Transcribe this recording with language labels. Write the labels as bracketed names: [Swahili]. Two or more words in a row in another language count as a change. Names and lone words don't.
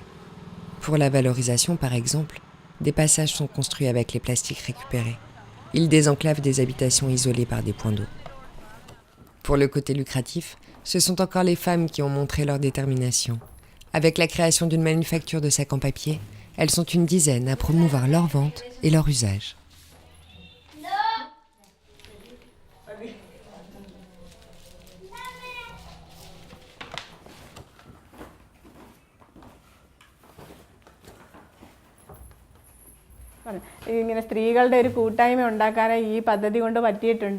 [French] Pour la valorisation, par exemple, des passages sont construits avec les plastiques récupérés. Ils désenclavent des habitations isolées par des points d'eau. Pour le côté lucratif, ce sont encore les femmes qui ont montré leur détermination. Avec la création d'une manufacture de sacs en papier, elles sont une dizaine à promouvoir leur vente et leur usage. [Malayalam] ഇങ്ങനെ സ്ത്രീകളുടെ ഒരു കൂട്ടായ്മ ഉണ്ടാക്കാൻ ഈ പദ്ധതി കൊണ്ട് പറ്റിയിട്ടുണ്ട്.